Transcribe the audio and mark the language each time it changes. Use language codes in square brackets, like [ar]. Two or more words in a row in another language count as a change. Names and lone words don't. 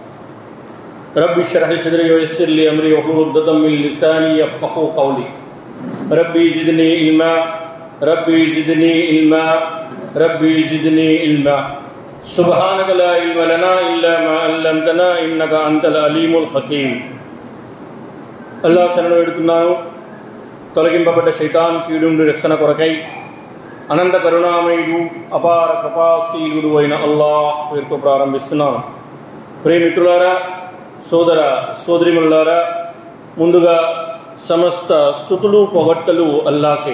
[ar] رب اشرح لي صدري ويسر لي أمري واحلل عقدة من لساني يفقهوا قولي ربي زدني علما ربي زدني علما ربي زدني علما سبحانك لا علم لنا إلا ما علمتنا إنك أنت العليم الحكيم الله [te] శరణు వేడుతున్నాను. తొలగింపబడ్డ శైతాన్ కీడు నుండి రక్షణ కొరకై అనంత కరుణామయుడు అపార కృపాశీలుడు అయిన అల్లాహ్ పేరుతో ప్రారంభిస్తున్నాను. ప్రియమిత్రులారా, సోదర సోదరిమణులారా, ముందుగా సమస్త స్తుతులు పొగడ్తలు అల్లాకే.